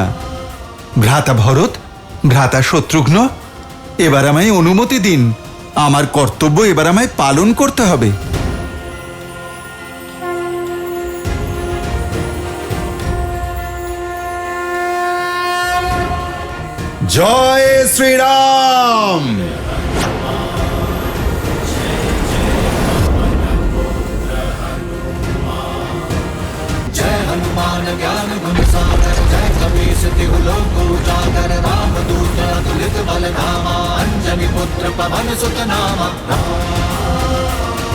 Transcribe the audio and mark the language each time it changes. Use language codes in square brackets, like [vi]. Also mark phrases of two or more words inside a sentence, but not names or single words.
[bn] ভ্রাতা ভরত, ভ্রাতা শত্রুঘ্ন, এবার আমায় অনুমতি দিন। আমার কর্তব্য এবার আমায় পালন করতে হবে। জয় শ্রীরাম। [awa] जय हनुमान ज्ञान गुण सागर, जय कपीस तिहु लोक उजागर, राम दूत अतुलित बल धामा, अंजनी पुत्र पवन सुत नामा।